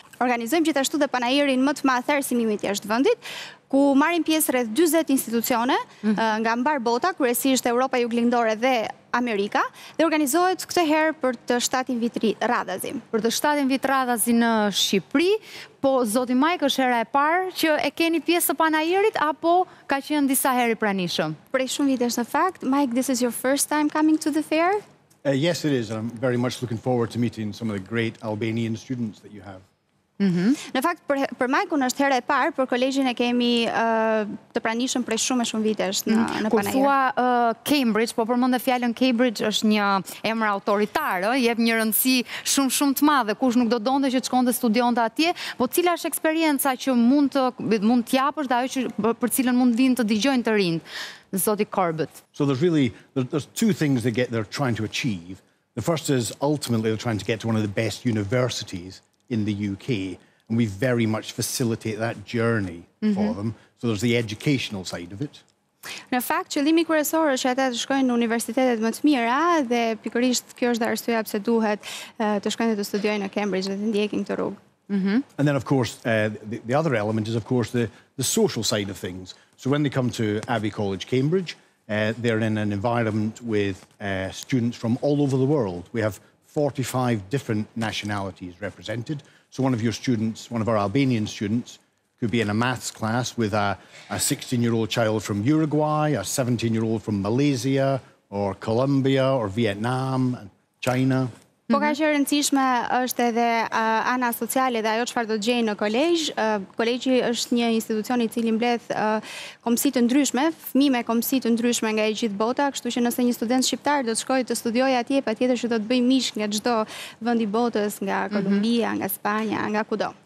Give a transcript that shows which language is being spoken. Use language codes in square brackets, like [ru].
[sq] Organizojmë gjithashtu dhe Panairin më të madh të arsimimit jashtë vendit, ku marrin pjesë rreth 40 institucione nga mbar bota, kryesisht Europa juglindore dhe Amerika, dhe organizohet këtë herë për të 7 vit radhazi. Për të 7 vit radhazi në Shqipëri, po zoti Mike është hera e parë që e keni pjesë të Panairit apo ka qenë disa herë i pranishëm? Prej shumë vitesh në fakt. [en] Mike, this is your first time coming to the fair? Yes, it is. I'm very much looking forward to meeting some of the great Albanian students that you have. [sq] Në fakt, për Mike-un është hera e parë, për kolegjin e kemi të pranishëm prej shumë vitesh në Panairi. Kur thua Cambridge, po përmend fjalën Cambridge është një emër autoritar, jep një rëndësi shumë të madhe, kush nuk do donte që të shkonte studionte atje, po cila është eksperienca që mund të japësh dhe ajo që për cilën mund vinë të dëgjojnë të rinjt, zoti Corbett? [en] So there's two things they're trying to achieve. The first is ultimately they're trying to get to one of the best universities in the UK, and we very much facilitate that journey for them. So there's the educational side of it. [sq] Në fakt, qëllimi kryesor është që ata të shkojnë në universitetet më të mira dhe pikërisht kjo është arsyeja pse duhet të shkojnë të studiojnë në Cambridge dhe të ndjekin këtë rrugë. [en] And then, of course, the other element is, of course, the social side of things. So when they come to Abbey College, Cambridge, they're in an environment with students from all over the world. We have 45 different nationalities represented. So one of your students, one of our Albanian students, could be in a maths class with a 16-year-old child from Uruguay, a 17-year-old from Malaysia, or Colombia, or Vietnam, and China. [sq] Po ka që rëndësishme është edhe ana sociale dhe ajo çfarë do të gjejnë në kolegj. Kolegji është një institucion i cili mbledh komësi të ndryshme, fëmijë me komësi të ndryshme nga e gjithë bota, kështu që nëse një student shqiptar do të shkojë të studiojë atje, patjetër që do të bëjë mish nga çdo vend i botës, nga Kolumbia, nga Spanja, nga kudo.